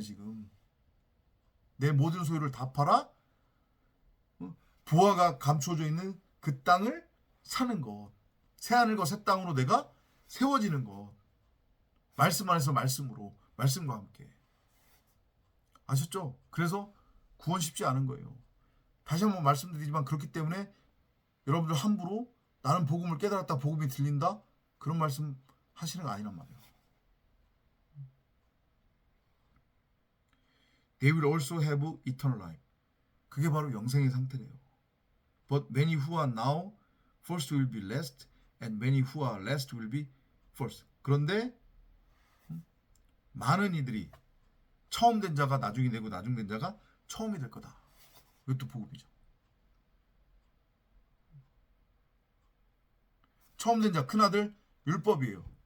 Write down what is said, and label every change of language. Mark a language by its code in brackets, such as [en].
[ko] 지금 내 모든 소유를 다 팔아 보화가 감추어져 있는 그 땅을 사는 것, 새하늘과 새 땅으로 내가 세워지는 것, 말씀 안에서 말씀으로, 말씀과 함께. 아셨죠? 그래서 구원 쉽지 않은 거예요. 다시 한번 말씀드리지만, 그렇기 때문에 여러분들 함부로 나는 복음을 깨달았다, 복음이 들린다, 그런 말씀 하시는 거 아니란 말이에요. [en] They will also have eternal life. [ko] 그게 바로 영생의 상태래요. [en] But many who are now first will be last, and many who are last will be first. [ko] 그런데 많은 이들이 처음 된 자가 나중이 되고 나중 된 자가 처음이 될 거다. 이것도 복음이죠. 처음 된 자, 큰아들 율법이에요.